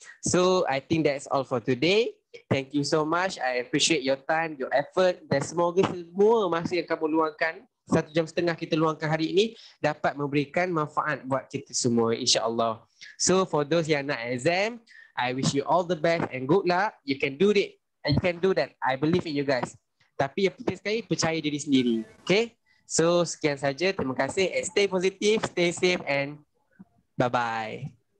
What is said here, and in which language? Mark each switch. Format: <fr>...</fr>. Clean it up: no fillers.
<en>So I think that's all for today. Thank you so much. I appreciate your time, your effort</en> <ms>dan semoga semua masa yang kamu luangkan 1.5 jam kita luangkan hari ini dapat memberikan manfaat buat kita semua insya-Allah.</ms> <en>So for those</en> <ms>yang nak</ms> <en>exam, I wish you all the best and good luck. You can do it. And you can do that. I believe in you guys.</en> <ms>Tapi yang penting sekali percaya diri sendiri.</ms> <en>Okay? So</en> <ms>sekian saja. Terima kasih.</ms> <en>And stay positive, stay safe and bye-bye.</en>